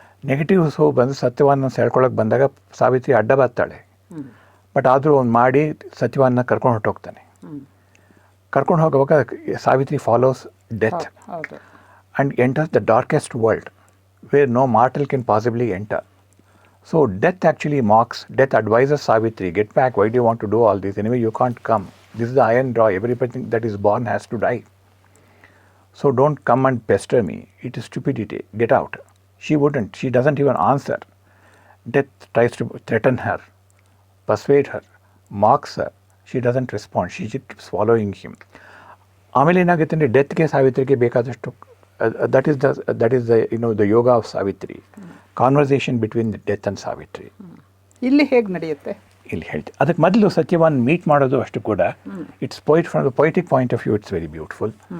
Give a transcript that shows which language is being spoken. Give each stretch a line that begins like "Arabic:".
Kannada: Negative ಬಂದು ಸತ್ಯವಾನ ಸೆಳ್ಕೊಳಕ್ಕೆ ಬಂದಾಗ ಸಾವಿತ್ರಿ ಅಡ್ಡ ಬರ್ತಾಳೆ.
English: but
Kannada: ಆದರೂ ಅವ್ನು ಮಾಡಿ ಸತ್ಯವಾನ ಕರ್ಕೊಂಡು ಹೊರಟೋಗ್ತಾನೆ. ಕರ್ಕೊಂಡು ಹೋಗುವಾಗ Savitri
English: Follows death and enters the darkest world where no mortal can possibly enter. So death actually mocks, death advises Savitri, get back, why do you want to do all this? Anyway, you can't come. This is the iron draw, everybody that is born has to die. So don't come and pester me, it is stupidity, get out. She wouldn't, she doesn't even answer. Death tries to threaten her, persuade her, mocks her. She doesn't respond, she just keeps following him.
Kannada: ಆಮೇಲೆ ಏನಾಗುತ್ತೆ ಅಂದರೆ ಡೆತ್ಗೆ ಸಾವಿತ್ರಿಗೆ ಬೇಕಾದಷ್ಟು
English: That is the yoga of Savitri. Conversation between death and Savitri
Kannada: ಇಲ್ಲಿ ಹೇಗೆ ನಡೆಯುತ್ತೆ ಇಲ್ಲಿ ಹೇಳ್ತೀನಿ. ಅದಕ್ಕೆ ಮೊದಲು ಸತ್ಯವಾನ್ ಮೀಟ್ ಮಾಡೋದು ಅಷ್ಟು ಕೂಡ
English: It's from the poetic point of view it's very beautiful.